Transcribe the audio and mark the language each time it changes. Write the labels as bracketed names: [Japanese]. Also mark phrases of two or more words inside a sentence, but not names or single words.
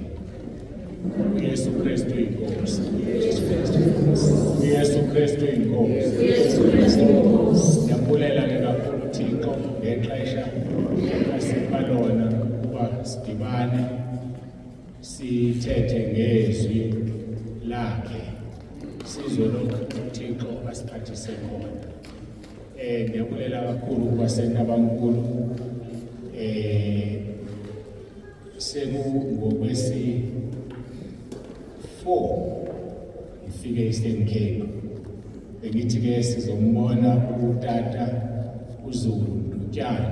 [Xhosa] uYesu Kristu inkosi. uYesu Kristu inkosi. Siyabulela ke kakhulu uThixo ngexesha asipha lona ukuba sidibane sithethe ngezwi lakhe, sizwe lokhu uThixo asiphathise khona. Ngiyabulela kakhulu ukuba seNtabankulu ngokwesi-4 ifike e-Eastern Cape. Bengithi ke sizombona utata uZulu Ndutyana.